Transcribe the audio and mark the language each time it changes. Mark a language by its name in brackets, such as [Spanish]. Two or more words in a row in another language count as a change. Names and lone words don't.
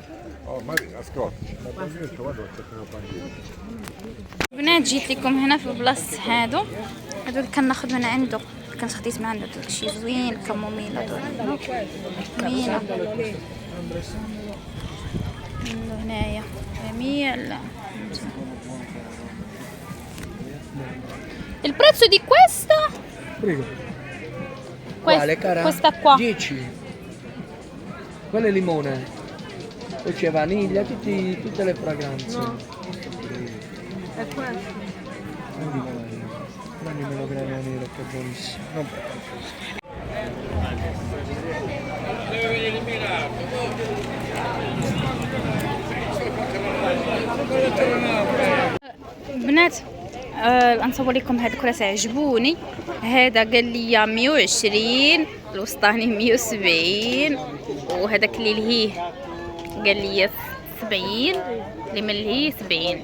[Arabic] بنات جيت لكم هنا في بلاصه هادو اللي كناخذ من عنده، كنت خديت من عنده داكشي زوين كموميلا دول زوينه. هنايا جميل. [Italian] Il prezzo di questa? Prego. Quale cara? Questa qua 10. Quella è limone. Poi c'è vaniglia, tutte le fragranze. No. E questo? Prendi melograna nera che è buonissimo. Non [Arabic] بنات نصور لكم هاد الكراسي عجبوني. هذا قال لي 120، الوسطاني 170، وهذاك اللي لهيه قال لي 70 اللي ملهي 70.